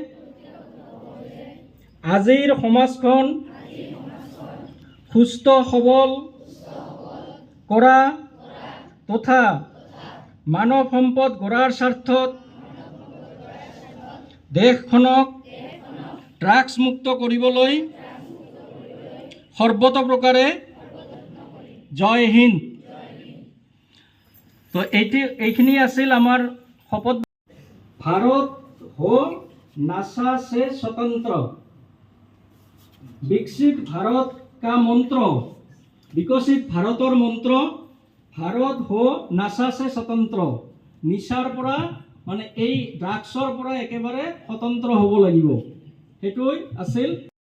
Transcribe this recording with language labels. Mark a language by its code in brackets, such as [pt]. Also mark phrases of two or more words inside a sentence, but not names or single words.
[as] আজিৰ সমাজখন সুস্থ সবল কৰা তথা মানৱ সম্পদ গঢ়াৰ স্বাৰ্থত দেশখনক ড্ৰাগছ মুক্ত কৰিবলৈ সৰ্বতোপ্ৰকাৰে [hi] जय हिंद। [as] তো এইখিনি আছিল আমাৰ শপত। [hi] भारत हो নাসা से स्वतंत्र, विकसित भारत का मंत्र, विकसित भारतर मंत्र भारत हो नासा से स्वतंत्र। [as] निशार পৰা মানে এই ড্ৰাগছৰ পৰা একেবাৰে স্বতন্ত্ৰ হ'ব লাগিব, সেইটোই আছিল